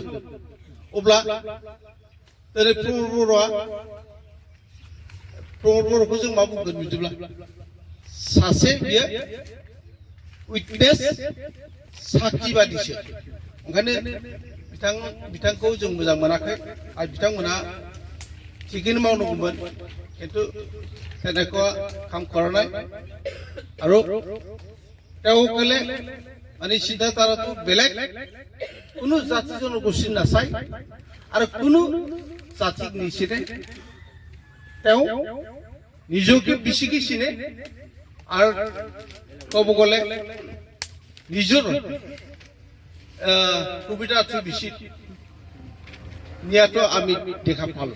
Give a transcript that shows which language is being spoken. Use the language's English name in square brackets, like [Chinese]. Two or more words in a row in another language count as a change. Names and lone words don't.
[Bodo] अब्ला दिनै प्रमद बर'खौ जों मा बुंगोन? बिदिब्ला सासे बियो उइटनेस साखि बादिसो। ओंखायनो बिथांखौ जों मोजां मोनाखै। आरो बिथांमोना थिगैनो मावनांगौमोन, खिन्थु [Assamese] তেনেকুৱা কাম কৰা নাই। আৰু তেওঁসকলে মানে চিন্তাধাৰাটো বেলেগ, কোনো জাতি জনগোষ্ঠী নাচায় আৰু কোনো জাতিক নিচিনে। তেওঁ নিজকে বেছিকৈ চিনে আৰু ক'ব গ'লে নিজৰ সুবিধাটো বেছি নিয়াটো আমি দেখা পালোঁ।